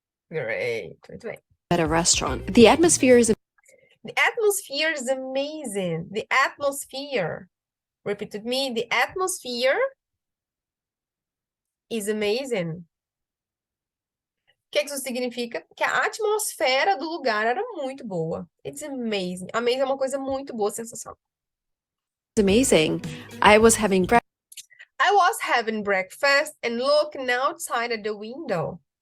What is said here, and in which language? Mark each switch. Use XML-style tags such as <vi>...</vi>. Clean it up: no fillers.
<pt>Great. Muito bem.</pt> <en>at a restaurant. The atmosphere is The atmosphere is amazing. The atmosphere. Repeat with me. The atmosphere is amazing.</en> <pt>O que isso significa? Que a atmosfera do lugar era muito boa.</pt> <en>It's amazing.</en> <pt>Amazing é uma coisa muito boa, sensacional.</pt> <en>amazing. I was having breakfast and looking outside at the window.</en>